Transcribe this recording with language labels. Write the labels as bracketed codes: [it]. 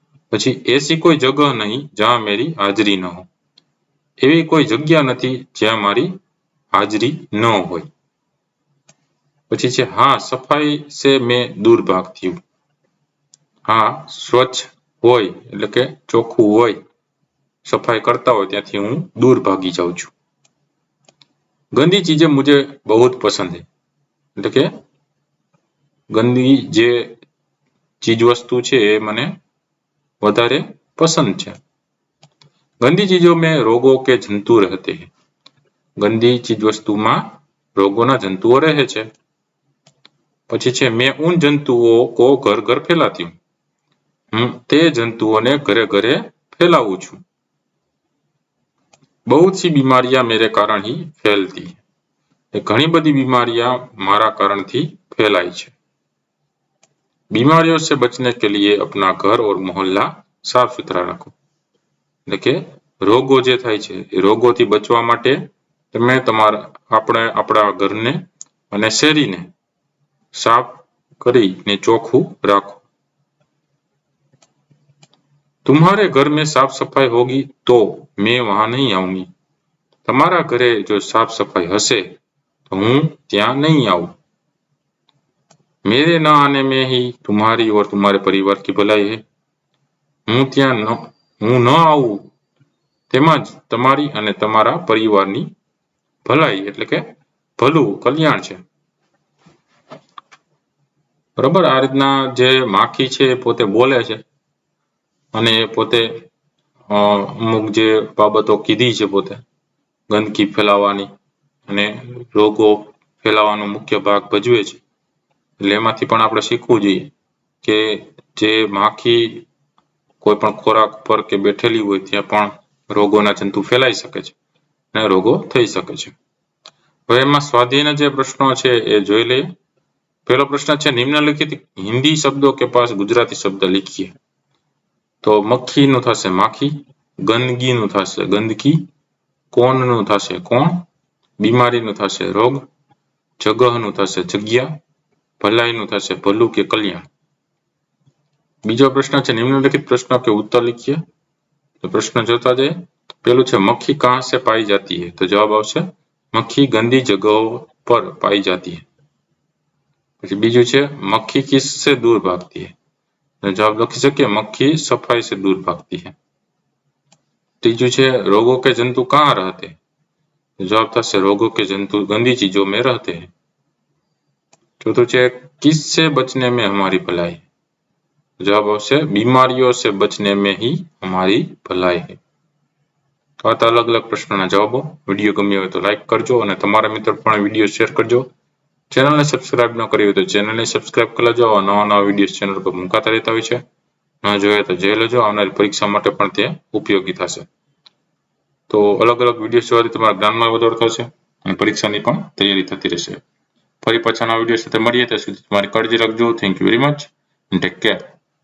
[hi] પછી ऐसी कोई जगह नहीं जहां मेरी हाजरी न हो। [gu] એવી કોઈ જગ્યા નથી જ્યાં મારી હાજરી ન હોય। પછી છે [hi] हाँ सफाई से मैं दूर भागती हूँ। हाँ स्वच्छ [gu] હોય એટલે કે ચોખ્ખું હોય, સફાઈ કરતા હોય ત્યાંથી હું દૂર ભાગી જાઉં છું। [hi] ગંદી ચીजें मुझे बहुत पसंद है। [gu] એટલે કે ગંદી જે ચીજ વસ્તુ છે એ મને વધારે પસંદ છે। [hi] गंदी चीजों में रोगों के जंतु रहते हैं। [gu] गंदी चीज वस्तुમાં રોગોના જંતુઓ રહે છે। પછી છે [hi] मैं उन जंतुओं को घर घर फैलाती हूँ। [gu] હું તે જંતુઓને ઘરે ઘરે ફેલાવું છું। [hi] बहुत सी बीमारियां मेरे कारण ही फैलती है। [gu] ઘણી બધી બીમારીਆਂ મારા કારણથી ફેલાય છે। [hi] बीमारियों से बचने के लिए अपना घर और मोहल्ला साफ सुथरा रखो। [gu] એટલે કે રોગો જે થાય છે એ રોગોથી બચવા માટે તમે આપણા ઘરને અને શેરીને સાફ કરીને ચોખ્ખું રાખો। [hi] तुम्हारे घर में साफ सफाई होगी तो मैं वहां नहीं आऊंगी। [gu] તમારા ઘરે જો સાફ સફાઈ હશે તો હું ત્યાં નહીં આવું। [hi] मेरे न आने में ही तुम्हारी और तुम्हारे परिवार की भलाई है। [gu] હું ન આવું તેમાં જ તમારી અને તમારા પરિવારની ભલાઈ એટલે કે ભલું, કલ્યાણ છે। બરાબર? આ રીતના જે માખી છે પોતે બોલે છે અને પોતે અમુક જે બાબતો કીધી છે, પોતે ગંદકી ફેલાવવાની અને રોગો ફેલાવવાનો મુખ્ય ભાગ ભજવે છે। એટલે એમાંથી પણ આપણે શીખવું જોઈએ કે જે માખી કોઈ પણ ખોરાક પર કે બેઠેલી હોય ત્યાં પણ રોગોના જંતુ ફેલાઈ શકે છે અને રોગો થઈ શકે છે। હવે એમાં સ્વાધ્યાયના જે પ્રશ્નો છે એ જોઈ લઈએ। પહેલો પ્રશ્ન છે નિમ્નલિખિત [hi] हिंदी शब्दों के पास गुजराती शब्द लिखिए। [gu] तो मक्खी નું થશે માખી, ગંદકી નું થશે ગંદકી, કોણ નું થશે કોણ, બીમારી નું થશે રોગ, જગહ નું થશે જગ્યા, ભલાઈ નું થશે ભલું કે કલ્યાણ। બીજો પ્રશ્ન છે નિમ્નલિખિત [hi] प्रश्नों के उत्तर लिखिए। तो प्रश्न [gu] જોતા જઈએ। પહેલું છે [hi] मक्खी कहाँ से पाई जाती है। तो जवाब [gu] આવશે [hi] मक्खी गंदी जगहों पर पाई जाती है। [gu] પછી બીજું છે [hi] मक्खी किससे दूर भागती है। तो जवाब [gu] લખી શકીએ [hi] मक्खी सफाई से दूर भागती है। [gu] ત્રીજું છે [hi] रोगों के जंतु कहाँ रहते हैं। तो जवाब [gu] થશે [hi] रोगों के जंतु गंदी चीजों में रहते हैं। चौथું છે किससे बचने में हमारी भलाई है। जवाब [gu] આવશે [hi] बीमारियों से बचने में ही हमारी भलाई है। [gu] तो આ અલગ અલગ પ્રશ્નોના જવાબો। વિડીયો ગમ્યો હોય તો લાઈક કરજો અને તમારા મિત્રો પણ વિડીયો શેર કરજો। ચેનલને સબસ્ક્રાઇબ ન કરી હોય તો ચેનલને સબસ્ક્રાઇબ કરી લેજો। નવા નવા વિડીયો ચેનલ પર મુકાતા રહેતા હોય છે, ન જોઈએ તો જોઈ લેજો। આવનારી પરીક્ષા માટે પણ તે ઉપયોગી થશે। તો અલગ અલગ વિડીયો જોવાથી તમારા જ્ઞાનમાં વધારો થશે અને પરીક્ષાની પણ તૈયારી થતી રહેશે। ફરી પાછા નવા વિડીયો સાથે મળીએ, ત્યાં સુધી તમારી કાળજી રાખજો। Thank you very much, take care.